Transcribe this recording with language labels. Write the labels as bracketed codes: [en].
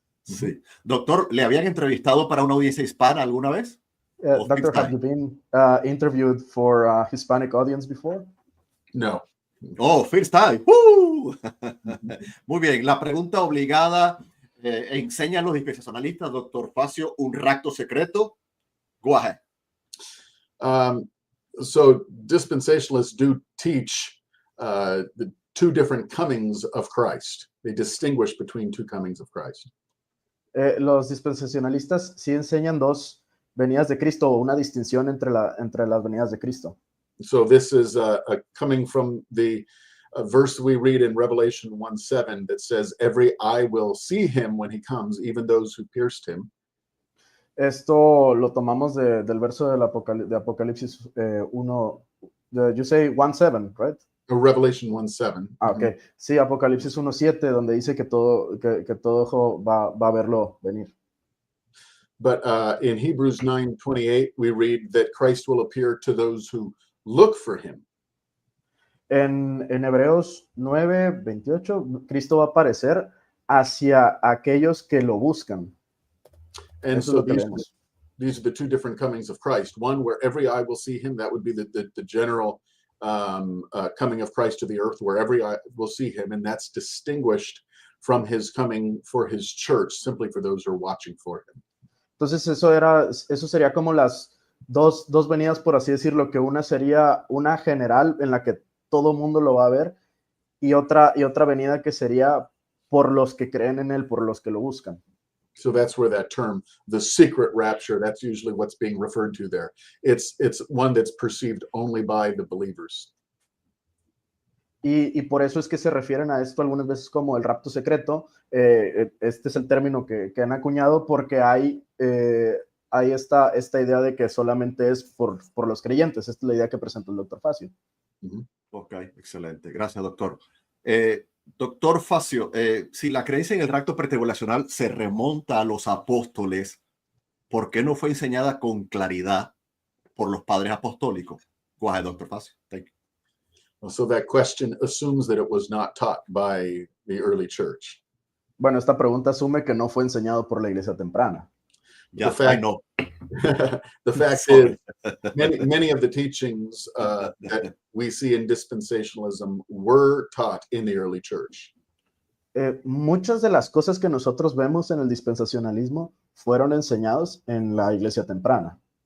[es] Sí. Doctor, ¿le habían entrevistado para una audiencia hispana alguna vez? [en] Doctor, have you been interviewed for a Hispanic audience before? No. Oh, first time. ¡Woo! [es] Muy bien, la pregunta obligada, ¿enseñan los dispensacionalistas, doctor Facio, un rapto secreto? [en] Go ahead. So dispensationalists do teach the two different comings of Christ. They distinguish between two comings of Christ. [es] Los dispensacionalistas sí enseñan dos venidas de Cristo o una distinción entre las venidas de Cristo. [en] So this is coming from the verse we read in Revelation 1:7 that says, "Every eye will see him when he comes, even those who pierced him." [es] Esto lo tomamos del verso de Apocalipsis 1, [en] you say 1:7, right? Revelation 1:7. Okay. [es] Sí, Apocalipsis 1:7, donde dice que todo ojo va a verlo venir. [en] But in Hebrews 9:28, we read that Christ will appear to those who look for him. [es] En Hebreos 9:28, Cristo va a aparecer hacia aquellos que lo buscan. [en] And [es] Eso [en] so [es] es lo que [en] these are the two different comings of Christ. One where every eye will see him. That would be the general coming of Christ to the earth, where every eye will see him, and that's distinguished from his coming for his church, simply for those who are watching for him. [es] Entonces eso sería como las dos venidas, por así decirlo, que una sería una general en la que todo mundo lo va a ver y otra venida que sería por los que creen en él, por los que lo buscan. [en] So that's where that term, the secret rapture, that's usually what's being referred to there. It's one that's perceived only by the believers. [es] Y por eso es que se refieren a esto algunas veces como el rapto secreto. Este es el término que han acuñado porque hay esta idea de que solamente es por los creyentes. Esta es la idea que presenta el doctor Facio. Ok, excelente. Gracias, doctor. Doctor Facio, si la creencia en el rapto pretribulacional se remonta a los apóstoles, ¿por qué no fue enseñada con claridad por los padres apostólicos? [en] Go ahead, Dr. Facio. Thank you. So that question assumes that it was not taught by the early church. [es] Bueno, esta pregunta asume que no fue enseñado por la iglesia temprana. [en] Yeah, fact- I know. The fact Sorry. is, many of the teachings that we see in dispensationalism were taught in the early church. [es] Muchas de las cosas que nosotros vemos en el dispensacionalismo fueron enseñados en la iglesia temprana.